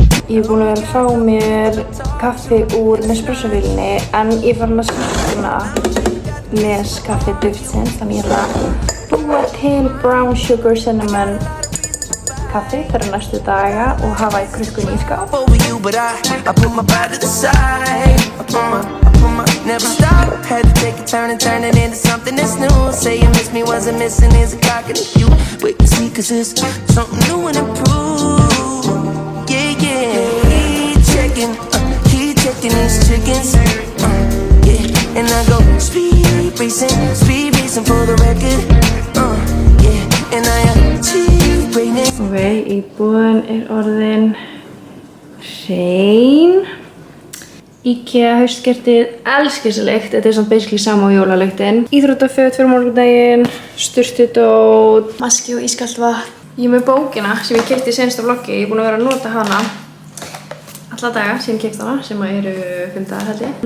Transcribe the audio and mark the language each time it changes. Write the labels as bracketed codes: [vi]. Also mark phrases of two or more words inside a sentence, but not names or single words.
[is] Ég búin að vera að fá mér kaffi úr Nespresso-vélinni en ég farin að sakna Neskaffi duftsins, þannig ég ætla að búa til [en] brown sugar cinnamon [is] kaffi fyrir næstu daga og hafa í krukkunni í skáp. [en] Over you, but I put my pride to the side. I put my never stop. Had to take a turn and turn it into something that's new. Say you miss me, wasn't missing is a cock in the queue. Wait and see, cause it's something new and improved. Yeah, yeah. Keep checking these chickens. Yeah, and I go speed racing for the record. Yeah, and I achieve greatness. [is] Ok, íbúðin orðin hrein. IKEA haustkertið, elskir þessa lykt. Þetta samt basically sama á jólalyktin. Íþróttaföt fyrir morgundaginn, sturtudót, maski og ískalt vatn. Ég er með bókina sem ég keypti í seinasta vloggi. Ég er búin að vera að nota hana alla daga sem ég keypti hana, sem eru 5 dagar held ég.